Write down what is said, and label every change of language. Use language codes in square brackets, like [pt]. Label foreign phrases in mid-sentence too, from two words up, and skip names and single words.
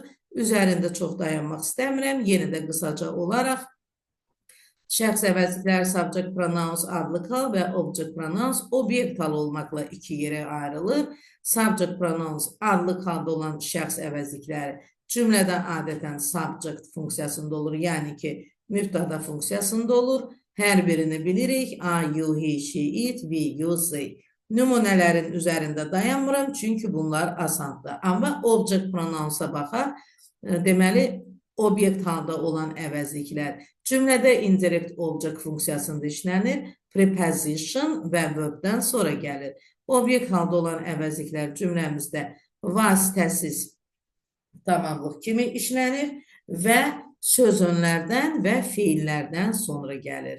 [az] Üzərində çox dayanmaq istəmirəm. Yenə də qısaca olaraq şəxs əvəzlikləri [en] subject pronouns [az] adlı hal və [en] object pronouns [az] obyekt hal olmaqla iki yerə ayrılır. [en] Subject pronouns [az] adlı halda olan şəxs əvəzlikləri cümlədə adətən subject funksiyasında olur. Yəni ki, mübtada funksiyasında olur. Hər birini bilirik. [en] I, you, he, she, it, we, you, they. [az] Nümunələrin üzərində dayanmıram, çünki bunlar asandır. Amma [en] object pronounsa [az] baxaq, deməli, obyekt halda olan əvəzliklər Cümlədə [en] indirect object [az] funksiyasında işlənir. Preposition və verbdən sonra gəlir. Obyekt halda olan əvəzliklər cümləmizdə vasitəsiz tamamlıq kimi işlənir və sözünlərdən və fiillərdən sonra gəlir.